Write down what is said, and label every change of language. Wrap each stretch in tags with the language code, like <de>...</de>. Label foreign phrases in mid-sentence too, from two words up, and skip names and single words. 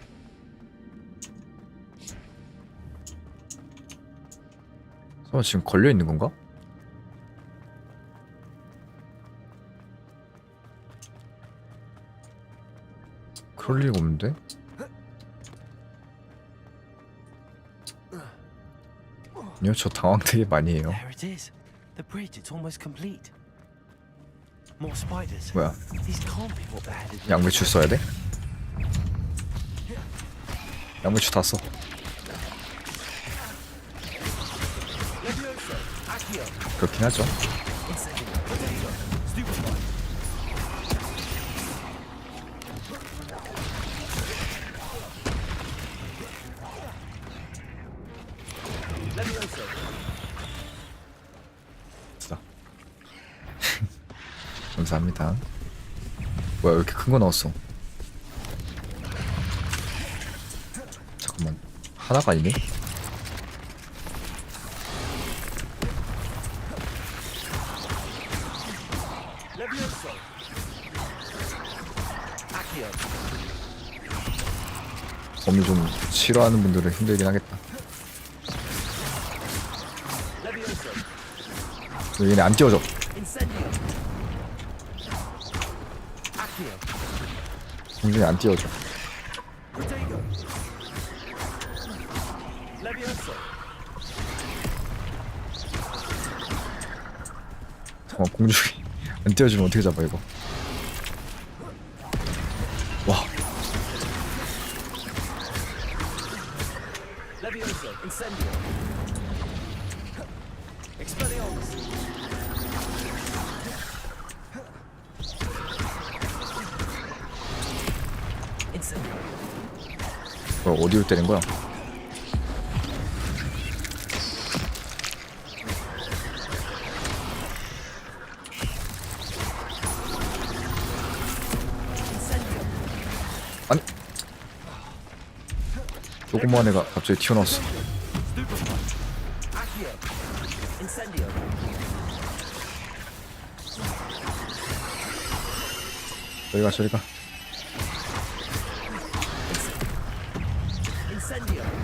<ko>설마 지금 걸려 있는 건가? 그럴 리가 없는데? 아니요, 저 당황 되게 많이 해요.</ko> <en>There it is. The bridge, it's almost complete. More spiders.</en> <ko>뭐야?</ko> <en>These can't be what the head is.</en> <ko>양배추 써야 돼? 양배추 다 써. Levioso. Accio. 그렇긴 하죠. Incendio. Protego. Stupefy. Levioso. 쓰다. 감사합니다. 뭐야, 왜 이렇게 큰 거 나왔어? 잠깐만, 하나가 아니네? Levioso. Accio. 범위 좀 싫어하는 분들은 힘들긴 하겠다. Levioso. 왜 얘네 안 띄워져? Incendio. Accio. 공중에 안 띄워져. Protego. Levioso. 잠깐만, 공중에 안 띄워주면 어떻게 잡아 이거? 와, Levioso. Incendio. Expelliarmus. Incendio. 뭐야, 어디를 때린 거야? 아니, 조그만 애가 갑자기 튀어나왔어. Stupefy. Accio. Incendio. 저리 가, 저리 가. Incendio.</ko>